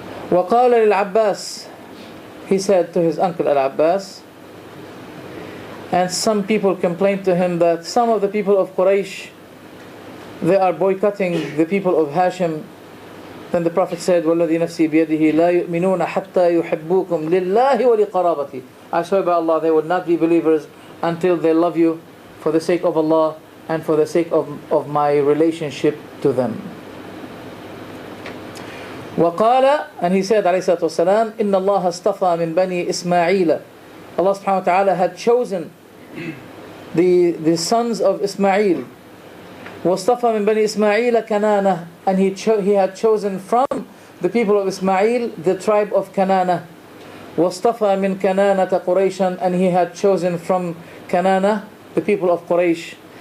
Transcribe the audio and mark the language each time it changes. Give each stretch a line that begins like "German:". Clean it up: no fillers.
Arabic: وقال للعباس,
English: he said to his uncle Al-Abbas, and some people complained to him that some of the people of Quraysh, they are boycotting the people of Hashim. Then the Prophet said,
Arabic: وَالَّذِي نَفْسِي بِيَدِهِ لَا يُؤْمِنُونَ حَتَّى يُحِبُّوكُمْ لِلَّهِ وَلِقَرَابَتِهِ.
English: I swear by Allah, they will not be believers until they love you for the sake of Allah and for the sake of my relationship to them.
Arabic: وقال,
English: and he said
Arabic: عليه الصلاة والسلام, إن الله اصطفى من بني إسماعيل.
English: Allah subhanahu wa ta'ala had chosen the sons of Ismail.
Arabic: واصطفى من بني إسماعيل كنانة,
English: and he had chosen from the people of Ismail the tribe of Kanana.
Arabic: واصطفى من كنانة قريشا,
English: and he had chosen from Kanana the people of Quraysh.